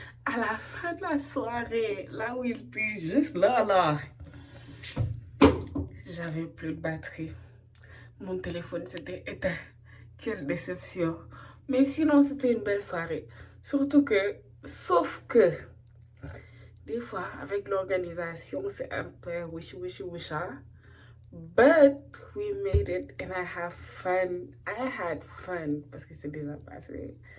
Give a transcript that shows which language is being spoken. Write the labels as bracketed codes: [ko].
[fr] À la fin de la soirée, là où il était juste là, j'avais plus de batterie. Mon téléphone s'était éteint. Quelle déception. Mais sinon, c'était une belle soirée. Surtout que, sauf que, des fois, avec l'organisation, c'est un peu wishy-wishy-wisha. [en] But we made it and I have fun. I had fun [fr] parce que c'est déjà passé.